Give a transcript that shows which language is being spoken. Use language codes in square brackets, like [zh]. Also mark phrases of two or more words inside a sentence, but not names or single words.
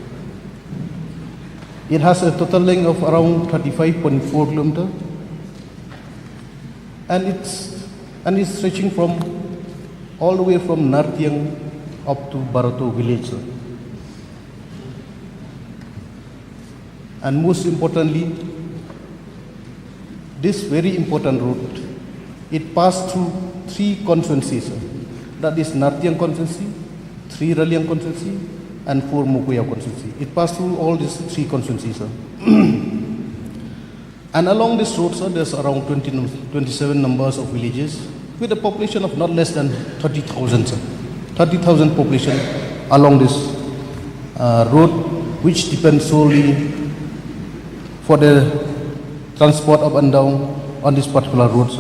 [en] It has a total length of around 35.4 kilometers, and it's stretching from all the way from Nartiang up to Barato village, sir. And most importantly, this very important route, it passed through 3 constituencies, sir. That is Nartiang constituency, 3 Raliang constituency, and 4 Mukuya constituency. It passed through all these 3 constituencies, sir. And along this road, sir, there's around 27 numbers of villages with a population of not less than 30,000, sir. 30,000 population along this road, which depends solely for the transport up and down on this particular road, sir.